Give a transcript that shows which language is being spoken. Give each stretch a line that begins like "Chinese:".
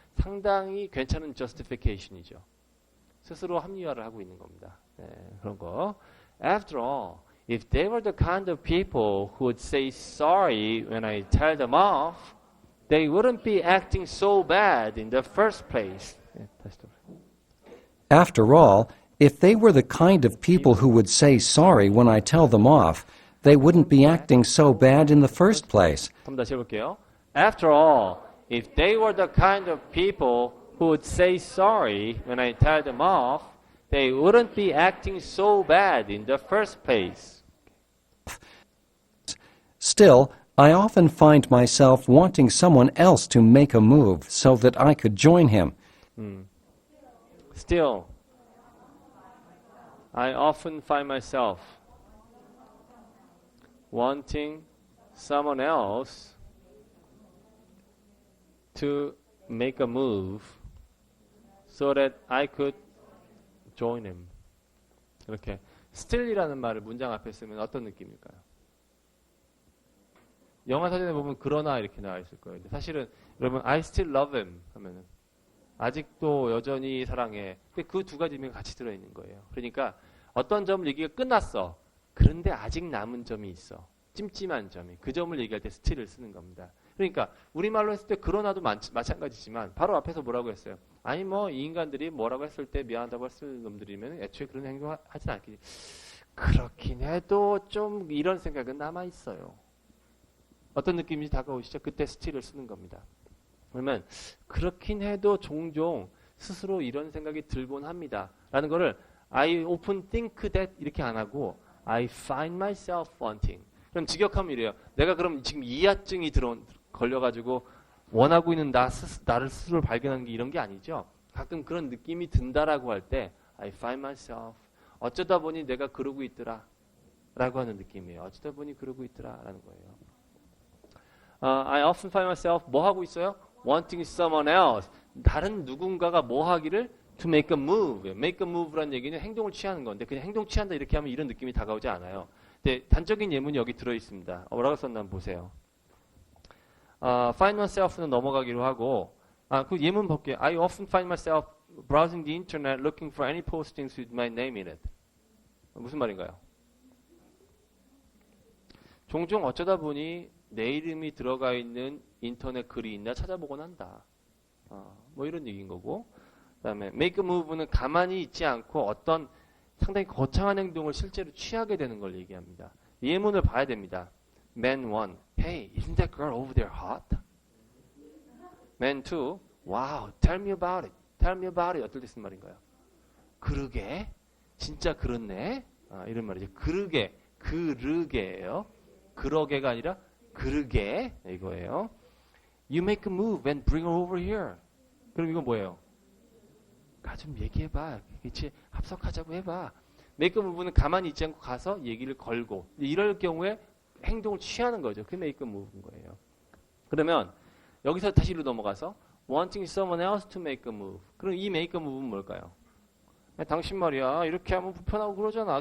Korean: 상당히 괜찮은 justification이죠. 스스로 합리화를 하고 있는 겁니다. 네, 그런 거.
English: After all, if they were the kind of people who would say sorry when I tell them off, they wouldn't be acting so bad in the first place.
Korean: 네, 다시 또.
English: After all, if they were the kind of people who would say sorry when I tell them off, they wouldn't be acting so bad in the first place.
Korean: 한번 다시 해볼게요.
English: After all, if they were the kind of people who would say sorry when I tell them off, they wouldn't be acting so bad in the first place. Still, I often find myself wanting someone else to make a move so that I could join him. Still, I often find myself wanting someone else to make a move so that I could join him.
Korean: 이렇게 still이라는 말을 문장 앞에 쓰면 어떤 느낌일까요? 영화 사전에 보면 그러나 이렇게 나와 있을 거예요. 근데 사실은 여러분
English: I still love him
Korean: 하면은 아직도 여전히 사랑해. 근데 그 두 가지 의미가 같이 들어있는 거예요. 그러니까 어떤 점을 얘기가 끝났어. 그런데 아직 남은 점이 있어. 찜찜한 점이. 그 점을 얘기할 때 still을 쓰는 겁니다. 그러니까 우리말로 했을 때 그러나도 마찬가지지만 바로 앞에서 뭐라고 했어요? 아니 뭐 이 인간들이 뭐라고 했을 때 미안하다고 했을 놈들이면 애초에 그런 행동 하진 않겠지. 그렇긴 해도 좀 이런 생각은 남아있어요. 어떤 느낌인지 다가오시죠? 그때 still을 쓰는 겁니다. 그러면 그렇긴 해도 종종 스스로 이런 생각이 들곤 합니다. 라는 거를
English: I often think that
Korean: 이렇게 안 하고
English: I find myself wanting.
Korean: 그럼 직역하면 이래요. 내가 그럼 지금 이하증이 걸려가지고 원하고 있는 나를 스스로 발견하는 게 이런 게 아니죠. 가끔 그런 느낌이 든다라고 할 때
English: I find myself.
Korean: 어쩌다 보니 내가 그러고 있더라. 라고 하는 느낌이에요. 어쩌다 보니 그러고 있더라. 라는 거예요.
English: I often find myself
Korean: 뭐 하고 있어요?
English: Wanting someone else.
Korean: 다른 누군가가 뭐 하기를 to make a move. make a move라는 얘기는 행동을 취하는 건데 그냥 행동 취한다 이렇게 하면 이런 느낌이 다가오지 않아요. 근데 단적인 예문이 여기 들어있습니다. 뭐라고 썼나 한번 보세요. find myself는 넘어가기로 하고 그 예문 볼게요.
English: I often find myself browsing the internet looking for any postings with my name in it.
Korean: 무슨 말인가요? 종종 어쩌다 보니 내 이름이 들어가 있는 인터넷 글이 있나 찾아보곤 한다. 뭐 이런 얘기인 거고. 그 다음에 make a move는 가만히 있지 않고 어떤 상당히 거창한 행동을 실제로 취하게 되는 걸 얘기합니다. 예문을 봐야 됩니다.
English: Man 1, hey, isn't that girl over there hot? Man 2, wow, tell me about it. Tell me about it.
Korean: 어떨 때 쓴 말인가요? 그러게, 진짜 그렇네. 이런 말이죠. 그러게예요. 그러게가 아니라 그러게 이거예요.
English: You make a move and bring her over here.
Korean: 그럼 이건 뭐예요? 가 좀 얘기해봐. 같이 합석하자고 해봐. make a move는 가만히 있지 않고 가서 얘기를 걸고 이럴 경우에 행동을 취하는 거죠. 그게 make a move인 거예요. 그러면 여기서 다시 로 넘어가서
English: wanting someone else to make a move.
Korean: 그럼 이 make a move는 뭘까요? 당신 말이야 이렇게 하면 불편하고 그러잖아.